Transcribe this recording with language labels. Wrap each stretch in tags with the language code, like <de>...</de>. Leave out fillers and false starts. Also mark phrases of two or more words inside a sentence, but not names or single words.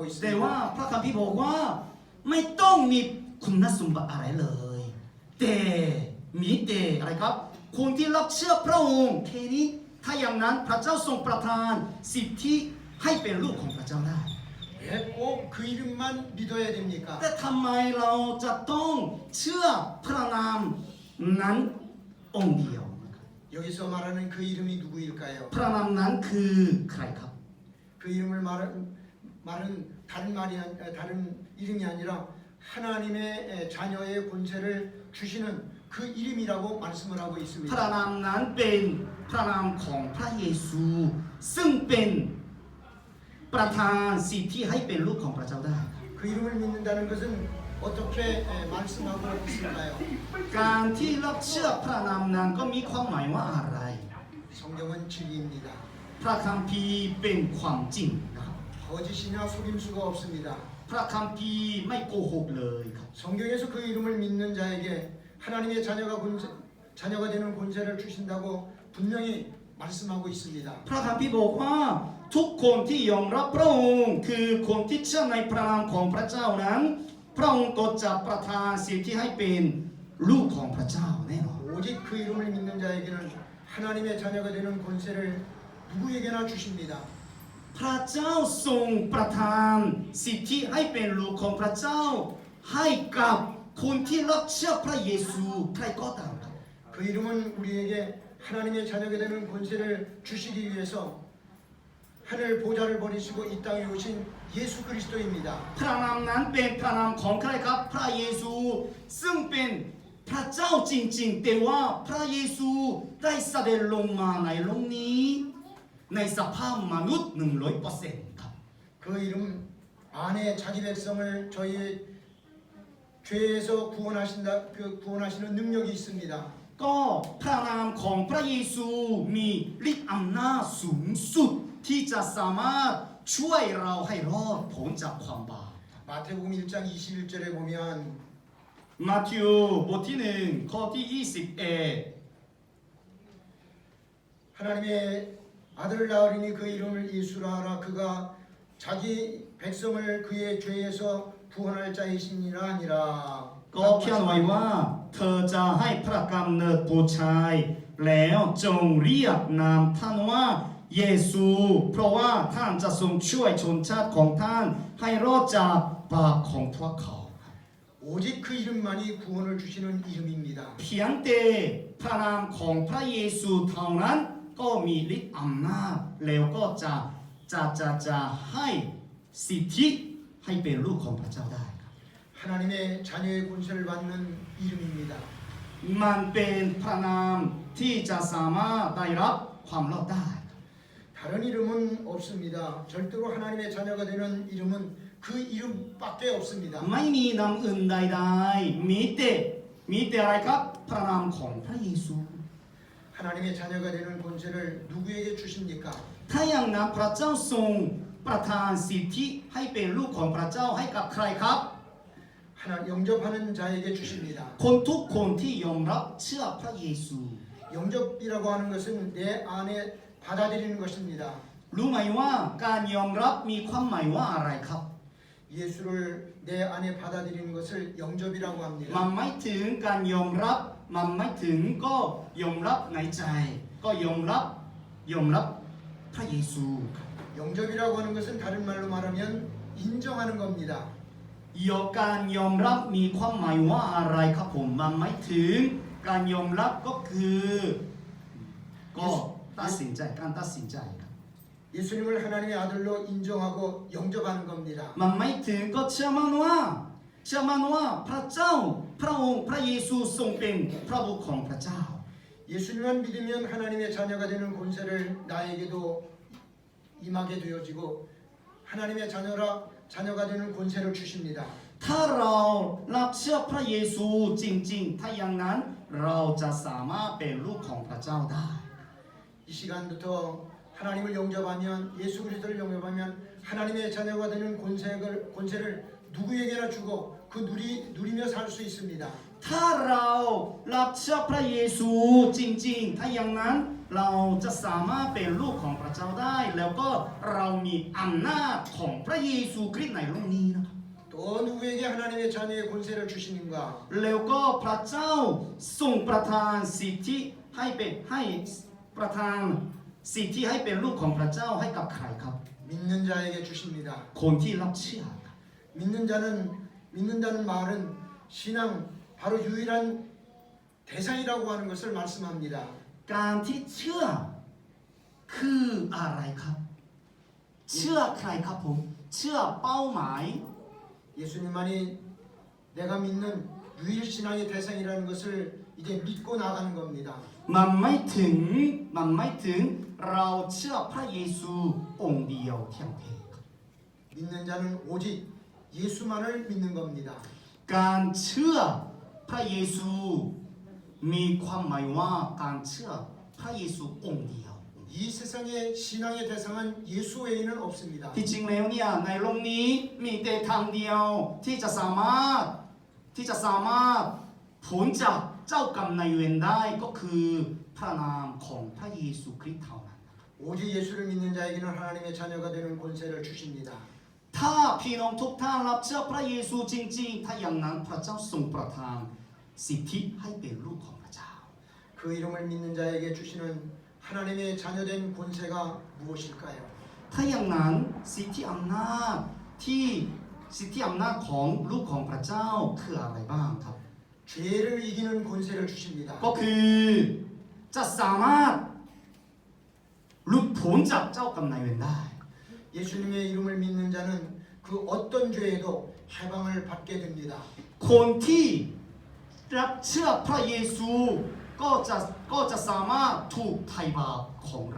<th>แต่ว่า</th> <ko>있습니다.</ko> <th>พระคัมภีร์บอกว่าไม่ต้องมีคุณสมบัติอะไรเลย แต่มีแต่อะไรครับคนที่รับเชื่อพระองค์แค่นี้ถ้าอย่างนั้นพระเจ้าทรงประทานสิทธิให้เป็นลูกของพระเจ้าได้</th> <ko>왜 꼭 그 이름만 믿어야 됩니까?</ko> <th>แต่ทำไมเราจะต้องเชื่อพระนามนั้นองค์เดียว</th> <ko>여기서 말하는 그 이름이 누구일까요?</ko> <th>พระนามนั้นคือใครครับ</th> <ko>그 이름을 말은 다른 이름이 아니라 하나님의 자녀의 권세를 주시는 그 이름이라고 말씀을 하고</ko> <th>พระ</th> <ko>있습니다.</ko> <th>นามนั้นเป็นพระนามของพระเยซูซึ่งเป็นประทานสิทธิให้เป็นลูกของพระเจ้าได้</th> <ko>그 이름을 믿는다는 것은 어떻게 말씀하고 있을까요?</ko> <th>การที่รับเชื่อพระนามนั้นก็มีความหมายว่าอะไร</th> <ko>성경은 진리입니다.</ko> <th>พระคัมภีร์เป็นความจริงนะครับ</th> <ko>거짓이나 속임수가 없습니다.</ko> <th>พระคัมภีร์ไม่โกหกเลยครับ</th> <ko>성경에서 그 이름을 믿는 자에게 하나님의 자녀가 되는 권세를 주신다고 분명히 말씀하고 있습니다.</ko> <th>พระคัมภีร์บอกว่าทุกคนที่ยอมรับพระองค์คือคนที่เชื่อในพระนามของพระเจ้านั้นพระองค์ก็จะประทานสิทธิให้เป็นลูกของพระเจ้าแน่นอน</th> <ko>오직 그 이름을 믿는 자에게는 하나님의 자녀가 되는 권세를 누구에게나 주십니다.</ko> <th>พระเจ้าทรงประทานสิทธิให้เป็นลูกของพระเจ้าให้กับคนที่รับเชื่อพระเยซูใครก็ตามครับ</th> <ko>그 이름은 우리에게 하나님의 자녀가 되는 권세를 주시기 위해서 하늘 보좌를 버리시고 이 땅에 오신 예수 그리스도입니다.</ko> <th>พระนามนั้นเป็นพระนามของใครครับพระเยซูซึ่งเป็นพระเจ้าจริงๆแต่ว่าพระเยซูได้เสด็จลงมาในโลกนี้ในสภาพมนุษย์ 100% ครับ</th> <ko>그 이름 안에 자기 백성을 저희의 죄에서 구원하시는 능력이 있습니다.</ko> <th>ก็พระนามของพระเยซูมีฤทธิ์อำนาจสูงสุดที่จะสามารถช่วยเราให้รอดพ้นจากความบาป</th> <ko>마태복음 1장 21절에 보면</ko> <th>มัทธิวบทที่1ข้อที่21</th> <ko>하나님의 아들 나으리니 그 이름을 예수라 하라 그가 자기 백성을 그의 죄에서 구원할 자이시니라 아니라</ko> <th>ก็เขียนไว้ว่าเธอจะให้พระกำเนิดบุตรชายแล้วจงเรียกนามท่านว่าเยซูเพราะว่าท่านจะทรงช่วยชนชาติของท่านให้รอดจากบาปของพวกเขา</th> <ko>오직 그 이름만이 구원을 주시는 이름입니다.</ko> <th>เพียงแต่พระนามของพระเยซูเท่านั้นก็มีฤทธิ์อำนาจแล้วก็จะให้สิทธิให้เป็นลูกของพระเจ้าได้</th> <ko>하나님의 자녀의 권세를 받는 이름입니다.</ko> <th>มันเป็นพระนามที่จะสามารถได้รับความรอดได้</th> <ko>다른 이름은 없습니다. 절대로 하나님의 자녀가 되는 이름은 그 이름밖에 없습니다.</ko> <th>ไม่มีนามอื่นใดๆมีแต่อะไรครับพระนามของพระเยซู</th> <ko>하나님의 자녀가 되는 권세를 누구에게 주십니까?</ko> <th>ถ้าอย่างนั้นพระเจ้าทรงประทานสิทธิให้เป็นลูกของพระเจ้าให้กับใครครับ</th> <ko>하나 영접하는 자에게 주십니다.</ko> <th>คนทุกคนที่ยอมรับเชื่อพระเยซู</th> <ko>영접이라고 하는 것은 내 안에 받아들이는 것입니다.</ko> <th>รู้ไหมว่าการยอมรับมีความหมายว่าอะไรครับ</th> <ko>예수를 내 안에 받아들이는 것을 영접이라고</ko> <th>มัน</th> <ko>합니다.</ko> <th>ไม่ถึงการยอมรับมันไม่ถึงก็ยอมรับในใจก็ยอมรับพระเยซูครับ</th> <ko>영접이라고 하는 것은 다른 말로 말하면 인정하는 겁니다.</ko> <th>ยอการยอมรับมีความหมายว่าอะไรครับผมมันหมายถึงการยอมรับก็คือก็ตัดสินใจการตัดสินใจครับ</th> <ko>예수님을 하나님의 아들로 인정하고 영접하는 겁니다.</ko> <th>มันหมายถึงก็เชื่อมั่นว่าพระเจ้าพระองค์พระเยซูทรงเป็นพระบุตรของพระเจ้า</th> <ko>예수님만 믿으면 하나님의 자녀가 되는 권세를 나에게도 임하게 되어지고 하나님의 자녀가 되는 권세를 주십니다.</ko> <th>ถ้าเรารับเชื่อพระเยซูจริงๆถ้าอย่างนั้นเราจะสามารถเป็นลูกของพระเจ้าได้</th> <ko>이 시간부터 하나님을 영접하면 예수 그리스도를 영접하면 하나님의 자녀가 되는 권세를 누구에게나 주고 그 누리며 살 수 있습니다.</ko> <th>ถ้าเรารับเชื่อพระเยซูจริงๆถ้าอย่างนั้นเราจะสามารถเป็นลูกของพระเจ้าได้ แล้วก็เรามีอำนาจของพระเยซูคริสต์ในโลกนี้นะครับ</th> <ko>또 누구에게 하나님의 자녀의 권세를 주시는가?</ko> <th>แล้วก็พระเจ้าทรงประทานสิทธิให้ประทานสิทธิให้เป็นลูกของพระเจ้าให้กับใครครับ</th> <ko>믿는 자에게 주십니다.</ko> <th>คนที่รับเชื่อครับ</th> <ko>믿는다는 말은 신앙 바로 유일한 대상이라고 하는 것을 말씀합니다.</ko> <th>การที่เชื่อคืออะไรครับ เชื่อใครครับผมเชื่อเป้าหมาย</th> <ko>예수님만이 내가 믿는 유일 신앙의 대상이라는 것을 이제 믿고 나가는 겁니다.</ko> <th>มันไม่ถึงเราเชื่อพระเยซูองค์เดียวเพียงแค่ครับ</th> <ko>믿는 자는 오직 예수만을 믿는 겁니다.</ko> <th>การเชื่อพระเยซูมีความหมายว่าการเชื่อพระเยซูองค์เดียว</th> <ko>이 세상의 신앙의 대상은 예수 외에는 없습니다.</ko> <th>ที่จริงแล้วเนี่ยในโลกนี้มีแต่ทางเดียวที่จะสามารถพ้นจากเจ้ากรรมนายเวรได้ก็คือพระนามของพระเยซูคริสต์เท่านั้น</th> <ko>오직 예수를 믿는 자에게는 하나님의 자녀가 되는 권세를 주십니다.</ko> <th>ถ้าพี่น้องทุกท่านรับเชื่อพระเยซูจริงๆถ้าอย่างนั้นพระเจ้าทรงประทานสิทธิให้เป็นลูกของพระเจ้า</th> <ko>그 이름을 믿는 자에게 주시는 하나님의 자녀된 권세가 무엇일까요?</ko> <th>ถ้าอย่างนั้นสิทธิอำนาจของลูกของพระเจ้าคืออะไรบ้างครับ</th> <ko>죄를 이기는 권세를 주십니다.</ko> <th>ก็คือจะสามารถหลุดพ้นจากเจ้ากรรมนายเวรได้</th> <ko>예수님의 이름을 믿는 자는 그 어떤 죄에도 해방을 받게 됩니다.</ko> <th>คนที่รับเชื่อพระเยซูก็จะสามารถถูกไถ่บาปของเรา</th>